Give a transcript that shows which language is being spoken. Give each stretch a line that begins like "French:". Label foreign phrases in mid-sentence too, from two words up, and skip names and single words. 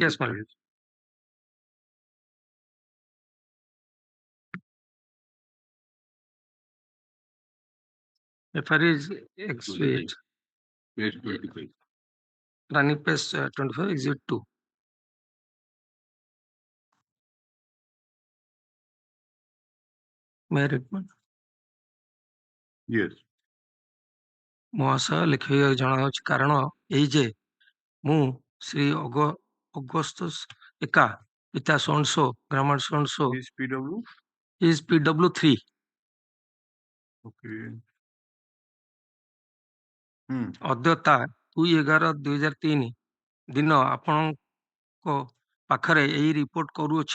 English: Yes, my lord. FIR is exhibit. Page 25. Running page 25, exhibit 2. May I read? Yes.
Odia: ମହାଶୟ ଲେଖିବାକୁ ଜଣାଉଛି କାରଣ ଏଇ ଯେ ମୁଁ ଶ୍ରୀ ଅଗସ୍ତୁସ ଏକା ପିତା ସୋନସୋ ଗ୍ରାମ ସୋନସୋ
English: Is PW? is PW3 Okay.
Odia: ଅଦ୍ୟତା 2/11/2003 ଦିନ ଆପଣଙ୍କ ପାଖରେ ଏହି ରିପୋର୍ଟ କରୁଅଛି।